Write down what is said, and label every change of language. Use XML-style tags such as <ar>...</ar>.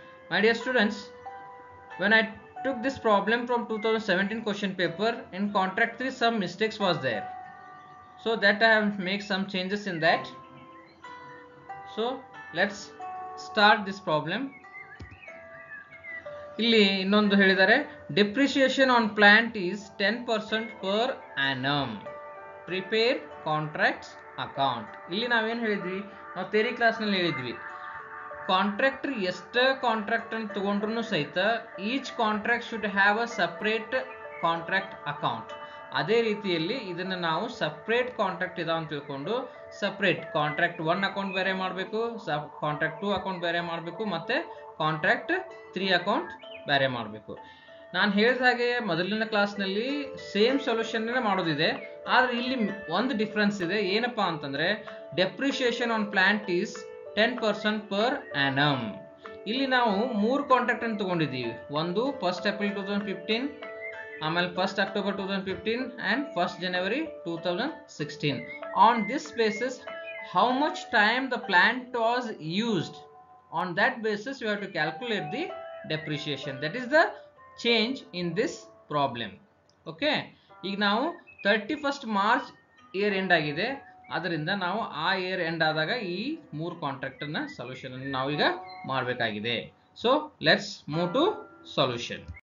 <en>My dear students, when I took this problem from 2017 question paper, in contract 3 some mistakes was there. So that I have made some changes in that. So let's start this problem.</en> <kn>ಇಲ್ಲಿ ಇನ್ನೊಂದು ಹೇಳಿದ್ದಾರೆ,</kn> <en>Depreciation on plant is 10% per annum. Prepare contracts account.</en> <kn>ಇಲ್ಲಿ ನಾವೇನು ಹೇಳಿದ್ವಿ, ನಾವು theory ಕ್ಲಾಸ್ನಲ್ಲಿ ಹೇಳಿದ್ವಿ, contractor ಎಷ್ಟು ಕಾಂಟ್ರಾಕ್ಟ್ ಅನ್ನು ತಗೊಂಡ್ರು ಸಹಿತ</kn> <en>Each contract should have a separate contract account.</en> <kn>ಅದೇ ರೀತಿಯಲ್ಲಿ ಇದನ್ನು ನಾವು ಸಪ್ರೇಟ್ ಕಾಂಟ್ರಾಕ್ಟ್ ಇದಾವ ಅಂತ ತಿಳ್ಕೊಂಡು ಸಪ್ರೇಟ್ ಕಾಂಟ್ರಾಕ್ಟ್ 1 ಅಕೌಂಟ್ ಬೇರೆ ಮಾಡಬೇಕು, ಕಾಂಟ್ರಾಕ್ಟ್ 2 ಅಕೌಂಟ್ ಬೇರೆ ಮಾಡಬೇಕು, ಮತ್ತೆ ಕಾಂಟ್ರಾಕ್ಟ್ 3 ಅಕೌಂಟ್ ಬೇರೆ ಮಾಡಬೇಕು. ನಾನು ಹೇಳಿದ ಹಾಗೆ ಮೊದಲಿನ ಕ್ಲಾಸ್ನಲ್ಲಿ ಸೇಮ್ ಸೊಲ್ಯೂಷನ್ ಮಾಡೋದಿದೆ, ಆದರೆ ಇಲ್ಲಿ ಒಂದು ಡಿಫ್ರೆನ್ಸ್ ಇದೆ. ಏನಪ್ಪಾ ಅಂತಂದ್ರೆ,</kn> <en>Depreciation on plant is 10% per annum.</en> <kn>ಇಲ್ಲಿ ನಾವು 3 ಕಾಂಟ್ರಾಕ್ಟ್ ಅನ್ನು ತಗೊಂಡಿದ್ದೀವಿ. ಒಂದು 1st April 2015, ಆಮೇಲೆ 1st October 2015 and 1st January 2016.</kn> <en>On this basis, how much time the plant was used, on that basis you have to calculate the depreciation. That is the change in this problem.</en> <kn>Okay, ಈಗ ನಾವು 31st March year end ಆಗಿದೆ, ಅದರಿಂದ ನಾವು ಆ year end ಆದಾಗ ಈ 3 contract ಅನ್ನ solution ಅನ್ನು ನಾವು ಈಗ ಮಾಡಬೇಕಾಗಿದೆ.</kn> <en>So let's move to solution.</en>